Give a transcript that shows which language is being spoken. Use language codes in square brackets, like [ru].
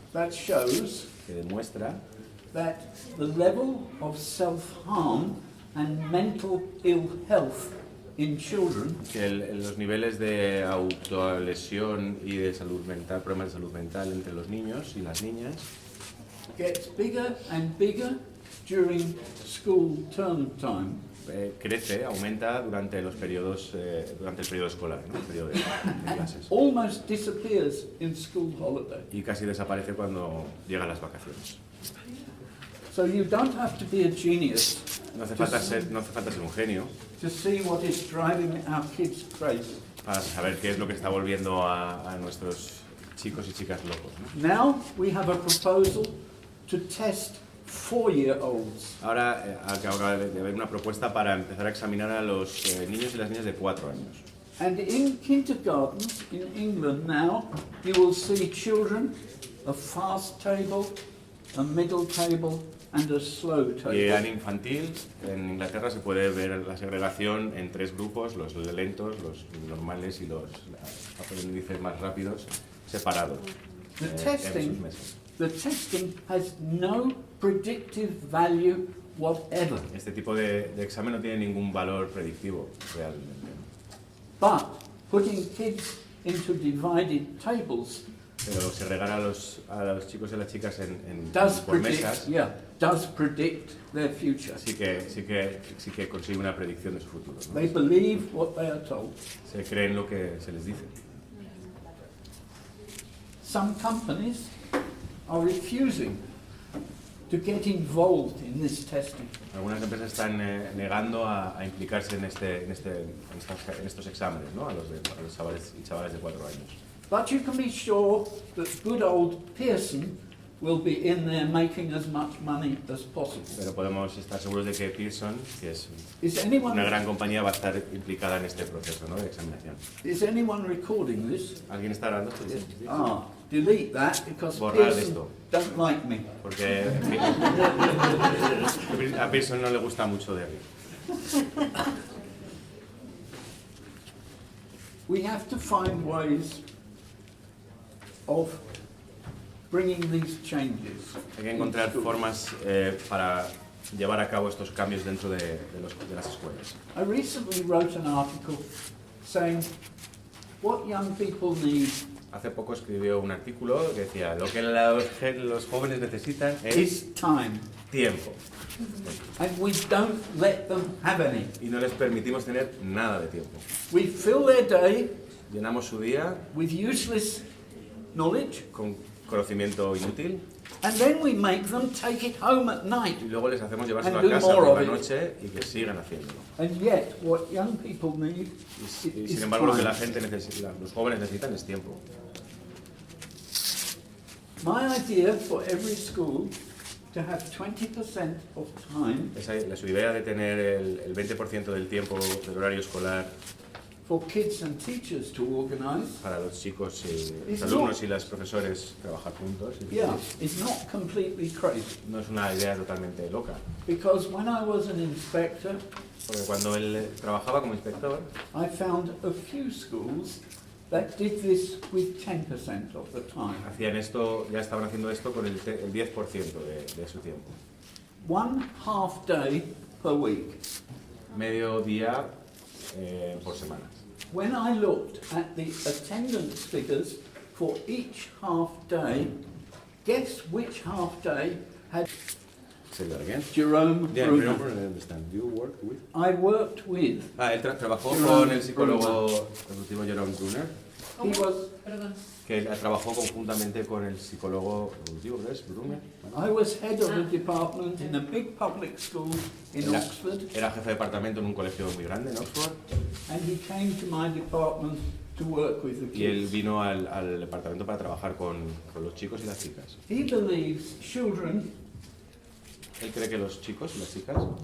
[en] that shows [es] que demuestra [en] that the level of self-harm and mental ill health in children [es] que los niveles de autolesión y de salud mental, problemas de salud mental entre los niños y las niñas [en] gets bigger and bigger during school term time. [es] Crece, aumenta durante los periodos, durante el periodo escolar, ¿no? El periodo de clases. [en] Almost disappears in school holiday. [es] Y casi desaparece cuando llegan las vacaciones. [en] So you don't have to be a genius [es] No hace falta ser un genio [en] to see what is driving our kids crazy. [es] para saber qué es lo que está volviendo a nuestros chicos y chicas locos, ¿no? [en] Now we have a proposal to test 4-year-olds. [es] Ahora acaba de haber una propuesta para empezar a examinar a los niños y las niñas de 4 años. [en] And in kindergartens in England now, you will see children a fast table, a middle table, and a slow [es] Y en [en] table. [es] infantil, en Inglaterra se puede ver la segregación en 3 grupos, los lentos, los normales y los aprendices más rápidos, separados [en] The [es] en sus [en] testing, [es] mesas. [en] the testing has no predictive value whatever. [es] Este tipo de examen no tiene ningún valor predictivo realmente. [en] But putting kids into divided tables [es] Pero segregar a los chicos y a las chicas por mesas [en] does predict their future. [es] sí que consigue una predicción de su futuro, ¿no? [en] They believe what they are told. [es] Se creen lo que se les dice. [en] Some companies are refusing to get involved in this testing. [es] Algunas empresas están negando a implicarse en estos exámenes, ¿no? a los chavales y chavales de 4 años. [en] But you can be sure that good old Pearson will be in there making as much money as possible. [es] Pero podemos estar seguros de que Pearson, que es [en] Is anyone, [es] una gran compañía, va a estar implicada en este proceso, ¿no? de examinación. [en] is anyone recording this? [es] ¿Alguien está grabando esto? Sí. [en] Ah, delete that because [es] Borrar [en] Pearson [es] esto. [en] don't like me. [es] Porque a Pearson no le gusta mucho Derry. [en] We have to find ways of bringing these changes. [es] Hay que encontrar formas para llevar a cabo estos cambios dentro de las escuelas. [en] I recently wrote an article saying what young people need [es] Hace poco escribió un artículo que decía lo que los jóvenes necesitan es [en] is time, [es] tiempo [en] and we don't let them have any. [es] y no les permitimos tener nada de tiempo. [en] We fill their day [es] Llenamos su día [en] with useless knowledge, [es] con conocimiento inútil [en] and then we make them take it home at night. [es] y luego les hacemos llevárselo [en] And [es] a [en] do [es] casa [en] more [es] por [en] of [es] la [en] it. [es] noche y que sigan haciéndolo. [en] And yet, what young people need [es] Y [en] is [es] sin embargo lo que la [en] time. [es] gente necesita, los jóvenes necesitan es tiempo. [en] My idea for every school to have 20% of time [es] Su idea de tener el 20% del tiempo del horario escolar [en] for kids and teachers to organize, [es] para los chicos y los [en] It's [es] alumnos [en] not- [es] y las profesores trabajar juntos [en] is not completely crazy. [es] no es una idea totalmente loca. [en] Because when I was an inspector, [es] Porque cuando él trabajaba como inspector, [en] I found a few schools that did this with 10% of the time. [es] ya estaban haciendo esto con el 10% de su tiempo. [en] 1 half day per week. [es] Medio día por semana. [en] When I looked at the attendance figures for each half day, guess which half day had Say that again. Jerome Yeah, Bruner? remember, I understand. You worked with? I worked with. [es] Él trabajó [en] Jerome [es] con el psicólogo evolutivo Jerome Bruner, [en] He was. [es] que trabajó conjuntamente con el psicólogo evolutivo, ¿ves? [en] Bruner. I was head of a department in a big public school in [es] Era, [en] Oxford, [es] era jefe de departamento en un colegio muy grande en Oxford [en] and he came to my department to work with the [es] y él [en] kids. [es] vino al departamento para trabajar con los chicos y las chicas. [en] He believes children [es] Él cree que los chicos y las chicas